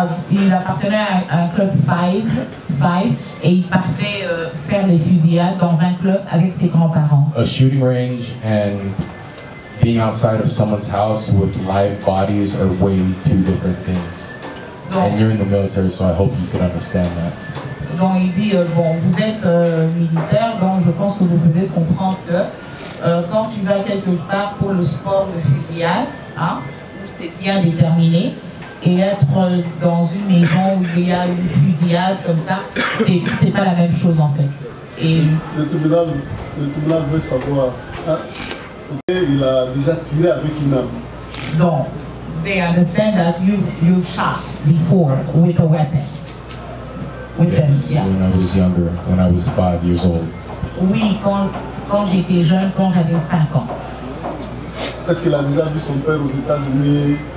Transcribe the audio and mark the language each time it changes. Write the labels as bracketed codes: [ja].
[fr] Il appartenait à un club 5 et il partait faire des fusillades dans un club avec ses grands-parents. [en] A shooting range and being outside of someone's house with live bodies are way two different things. And you're in the military, so I hope you can understand that. [fr] Donc il dit, bon, vous êtes militaire, donc je pense que vous pouvez comprendre que quand tu vas quelque part pour le sport de fusillade, hein, où c'est bien déterminé, et être dans une maison où il y a une fusillade comme ça, c'est pas la même chose en fait. Et le tribunal veut savoir, hein, il a déjà tiré avec une arme. Donc, [en] they understand that you've shot before with a weapon. Yes, when I was younger, when I was 5 years old. [fr] Oui, quand j'étais jeune, quand j'avais 5 ans. Est-ce qu'il a déjà vu son père aux États-Unis?